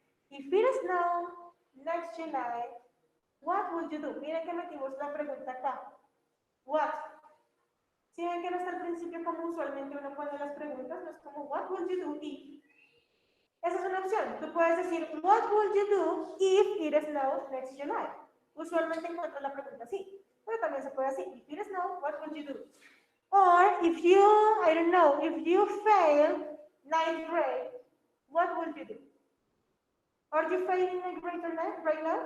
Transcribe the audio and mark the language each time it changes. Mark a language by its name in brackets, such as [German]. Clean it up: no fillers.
[English] If it snowed next July, what would you do? [Spanish] Miren que metimos la pregunta acá. What? Si ven que no está al principio como usualmente uno pone las preguntas, no es como [English] what would you do if. [Spanish] Esa es una opción. Tú puedes decir [English] what would you do if it snowed next July. [Spanish] Usualmente encuentro la pregunta así, pero también se puede así. [English] If it snowed, what would you do? Or if you, I don't know, if you fail 9th grade, what would you do? Are you failing 9th grade right now?